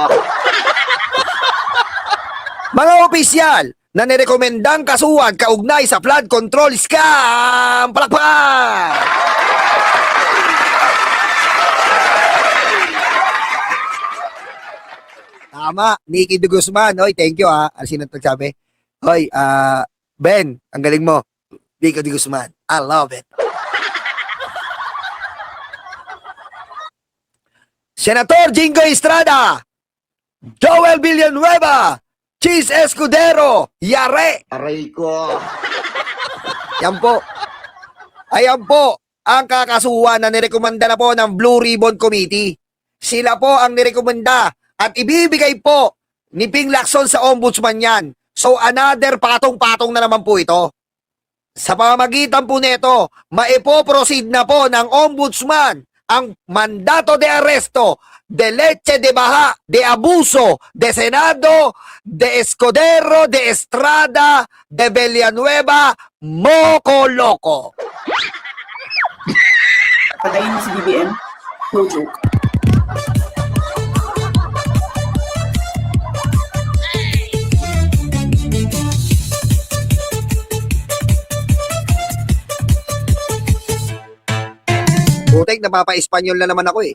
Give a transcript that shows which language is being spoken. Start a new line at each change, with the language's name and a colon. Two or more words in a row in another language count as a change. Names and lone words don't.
Filipino: Mga opisyal na nirekomendang kasuhan kaugnay sa flood control scam. Palakpak! Tama, Nikki de Guzman. Hoy,
English: thank you
Filipino: ha. Sino nagsabi? Hoy, Ben, ang galing mo. Nikki de Guzman.
English: I love it.
Filipino: Senator Jingo Estrada, Joel Villanueva, Chis Escudero, Yare. Aray ko. Yan po. Ayan po ang kakasuhan na nirekomenda na po ng Blue Ribbon Committee. Sila po ang nirekomenda at ibibigay po ni Ping Lacson sa ombudsman yan.
English: So another
Filipino: patong-patong na naman po ito. Sa pamamagitan po nito, maipoproceed na po ng ombudsman ang
Spanish: mandato de arresto, de leche de baja, de abuso, de Senado, de Escudero, de Estrada, de Villanueva, Moco Loco.
Filipino: Patayin mo si BBM.
English: No joke.
Filipino: Putek, napapa-Espanyol na naman ako eh.